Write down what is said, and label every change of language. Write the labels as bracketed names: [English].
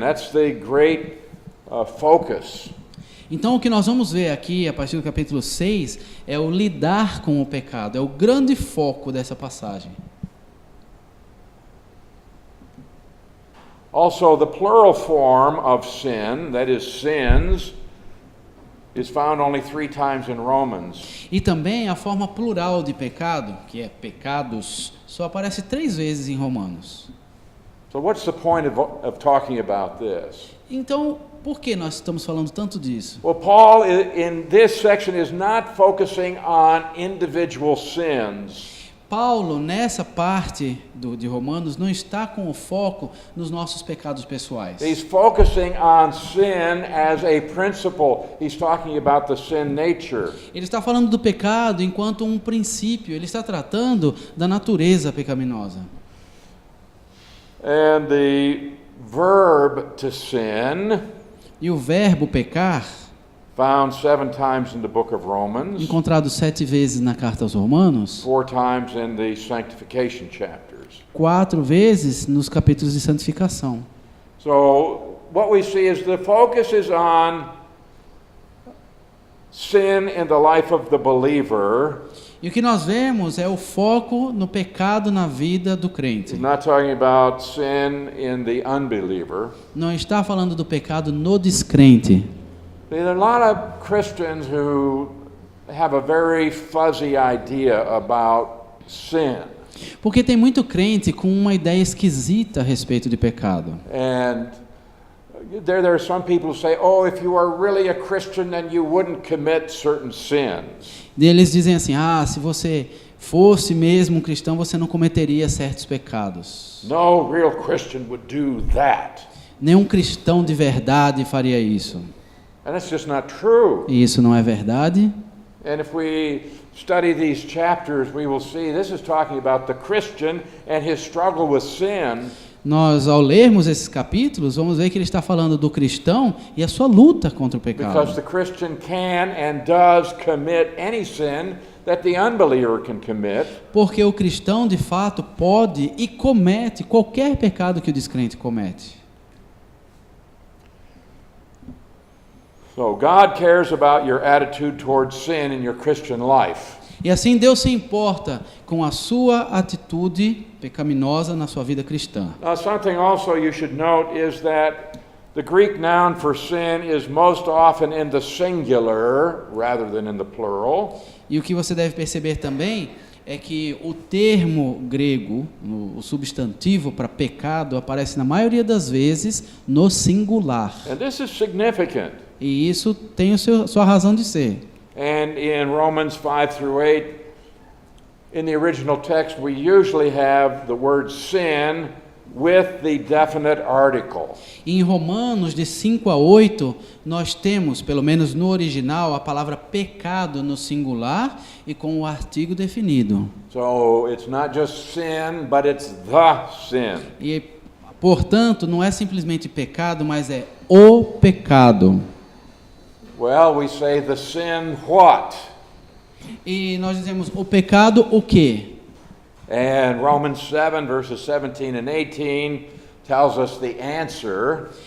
[English] That's the great focus. [Portuguese] Então o que nós vamos ver aqui a partir do capítulo 6 é o lidar com o pecado, é o grande foco dessa passagem. [English] Also, the plural form of sin, that is sins, is found only 3 times in Romans. [Portuguese] E também a forma plural de pecado, que é pecados, só aparece 3 vezes em Romanos. [English] So what's the point of talking about this? [Portuguese] Então, por que nós estamos falando tanto disso? [English] Well, Paul in this section is not focusing on individual sins. [Portuguese] Paulo, nessa parte de Romanos, não está com o foco nos nossos pecados pessoais. [English] He's focusing on sin as a principle. He's talking about the sin nature. [Portuguese] Ele está falando do pecado enquanto um princípio, ele está tratando da natureza pecaminosa. [English] And the verb to sin, [Portuguese] E o verbo pecar, [English] found 7 times in the book of Romans, [Portuguese] encontrado 7 vezes na carta aos Romanos, [English] 4 times in the sanctification chapters. [Portuguese] 4 vezes nos capítulos de santificação. [English] So what we see is the focus is on sin in the life of the believer. [Portuguese] E o que nós vemos é o foco no pecado na vida do [English] He's [Portuguese] crente. [English] not talking about sin in the unbeliever. [Portuguese] Não está falando do pecado no descrente. [English] There are a lot of Christians who have a very fuzzy idea about sin. [Portuguese] Porque tem muito crente com uma ideia esquisita a respeito de pecado. [English] And there are some people who say, oh, if you are really a Christian, then you wouldn't commit certain sins. [Portuguese] E eles dizem assim, se você fosse mesmo um cristão, você não cometeria certos pecados. [English] No real Christian would do that. [Portuguese] Nenhum cristão de verdade faria isso. [English] And that's just not true. [Portuguese] E isso não é verdade. [English] And if we study these chapters, we will see this is talking about the Christian and his struggle with sin. [Portuguese] Nós, ao lermos esses capítulos, vamos ver que ele está falando do cristão e a sua luta contra o [English] Because [Portuguese] pecado. [English] the Christian can and does commit any sin that the unbeliever can commit. [Portuguese] Porque o cristão, de fato, pode e comete qualquer pecado que o descrente comete. [English] So God cares about your attitude towards sin in your Christian life. [Portuguese] E assim Deus se importa com a sua atitude pecaminosa na sua vida cristã. [English] Now, something also you should note is that the Greek noun for sin is most often in the singular rather than in the plural. [Portuguese] E o que você deve perceber também é que o termo grego, o substantivo para pecado, aparece na maioria das vezes no singular. [English] And this is significant. [Portuguese] E isso tem sua razão de ser. [English] And in Romans 5 through 8, in the original text, we usually have the word sin with the definite article. [Portuguese] E em Romanos, de 5 a 8, nós temos, pelo menos no original, a palavra pecado no singular e com o artigo definido. [English] So it's not just sin, but it's the sin. [Portuguese] E, portanto, não é simplesmente pecado, mas é o pecado. [English] Well, we say the sin what? [Portuguese] E nós dizemos o pecado o quê? [English] And Romans 7 verses 17 and 18 tells us the answer.